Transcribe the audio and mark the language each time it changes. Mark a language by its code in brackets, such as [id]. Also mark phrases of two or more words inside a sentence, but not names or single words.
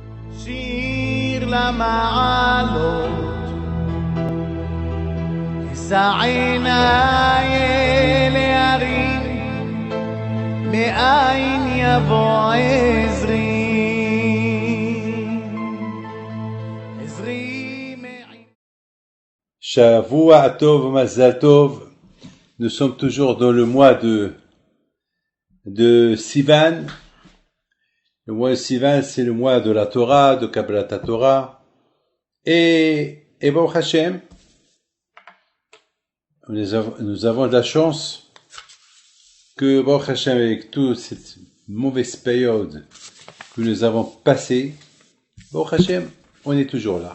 [he] שיר למעלות, אשא עיניי אל ההרים, מאין יבוא עזרי, עזרי מעין. שבוע טוב מזל טוב. [fr] Nous sommes toujours dans le mois de Sivan. Le mois de Sivan, c'est le mois de la Torah, de [he] קבלת תורה. Et ברוך השם, [fr] nous avons de la chance que [he] ברוך השם, [fr] avec toute cette mauvaise période que nous avons passée, [he] ברוך השם, [fr] on est toujours là.